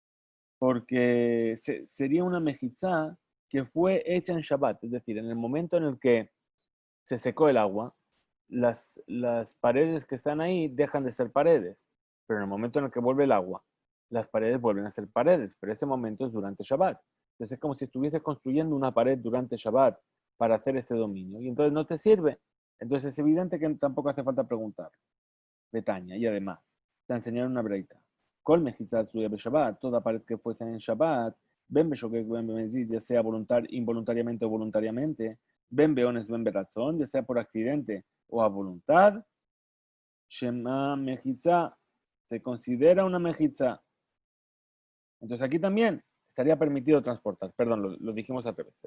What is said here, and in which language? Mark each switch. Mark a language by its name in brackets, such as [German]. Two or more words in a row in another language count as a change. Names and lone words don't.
[Spanish] Porque sería una mejizá que fue hecha en Shabbat, es decir, en el momento en el que se secó el agua, las paredes que están ahí dejan de ser paredes, pero en el momento en el que vuelve el agua, las paredes vuelven a ser paredes, pero ese momento es durante Shabbat. Entonces es como si estuviese construyendo una pared durante Shabbat para hacer ese dominio, y entonces no te sirve. Entonces es evidente que tampoco hace falta preguntar. Betania, y además, te enseñaron una breita. [Hebrew] כל מחיצה העשויה בשבת, [Spanish] toda pared que fuese en Shabbat, [Hebrew] בין בשוגג, בין במזיד, [Spanish] ya sea involuntariamente o voluntariamente, [Hebrew] בין באונס, בין ברצון, [Spanish] ya sea por accidente o a voluntad, [Hebrew] שמה מחיצה, [Spanish] se considera una mejitza. Entonces aquí también estaría permitido transportar, perdón, lo dijimos al revés.